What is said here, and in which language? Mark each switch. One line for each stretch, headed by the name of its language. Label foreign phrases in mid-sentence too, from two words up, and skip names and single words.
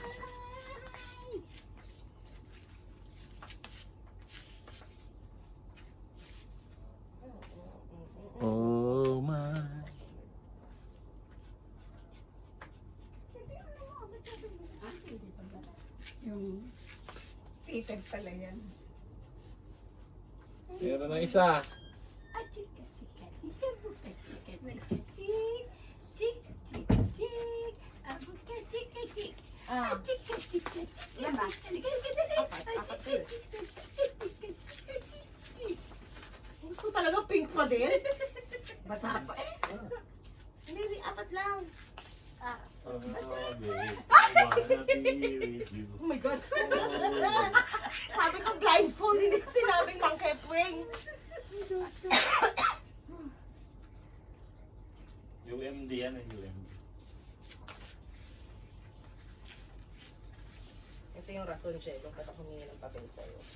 English: Oh my.
Filipino: Yung Peter pala yan. Meron na isa. Ah, chika, chika, chika, buka, chika, chika, chik. Chika, chika, chik. Ah, buka, chika, chik. Ah, chika, chika, chik. Yan ba? Halika, halika, dali. Ah, chika, chika, chika, chika, chik. Gusto talaga pink pa din? Basta ako eh. Hindi, apat lang. Ah,
English: Oh, wanna be with you. Oh my God.
Filipino: Sabi ko blindfold, hindi ko sinabing mangkepwing. UMD yan eh, UMD. Ito yung rason, Jello, ba't ako humingi ng papel sa'yo?